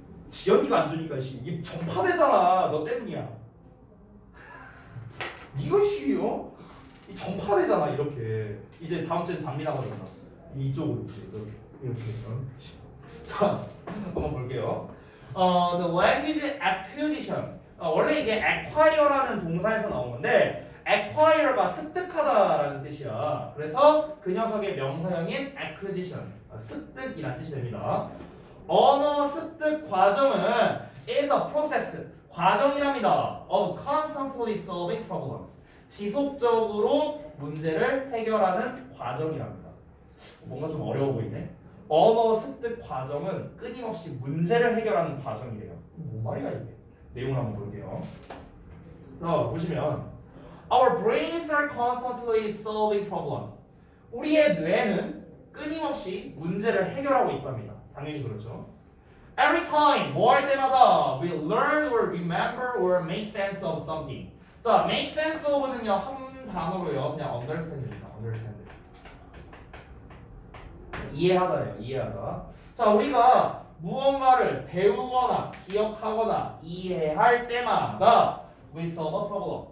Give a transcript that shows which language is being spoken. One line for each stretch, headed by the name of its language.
Korean: 지연이가 안 주니까 씨 이 전파되잖아. 너 때문이야. 니가 씨요? 이 전파되잖아 이렇게. 이제 다음 주엔 장미나가 된다. 이쪽으로 이렇게. 자, 한번 볼게요.
English: The language acquisition.
Korean: 원래 이게 acquire라는 동사에서 나온 건데 acquire가 습득하다라는 뜻이야. 그래서 그 녀석의 명사형인 acquisition, 습득이라는 뜻이 됩니다. 언어 습득 과정은
English: is a process,
Korean: 과정이랍니다.
English: of constantly solving problems.
Korean: 지속적으로 문제를 해결하는 과정이랍니다. 뭔가 좀 어려워 보이네. 언어 습득 과정은 끊임없이 문제를 해결하는 과정이래요. 뭔 말이야 이게? 내용을 한번 볼게요.
English: 자, 보시면 Our brains are constantly solving problems.
Korean: 우리의 뇌는 끊임없이 문제를 해결하고 있답니다. 당연히 그렇죠.
English: Every time,
Korean: 뭐 할 때마다
English: we learn or remember or make sense of something.
Korean: 자, make sense of는요 한 단어로요 그냥 understand입니다.
English: understand.
Korean: 이해하다예요. 이해하다. 자, 우리가 무언가를 배우거나 기억하거나 이해할 때마다
English: we solve a problem.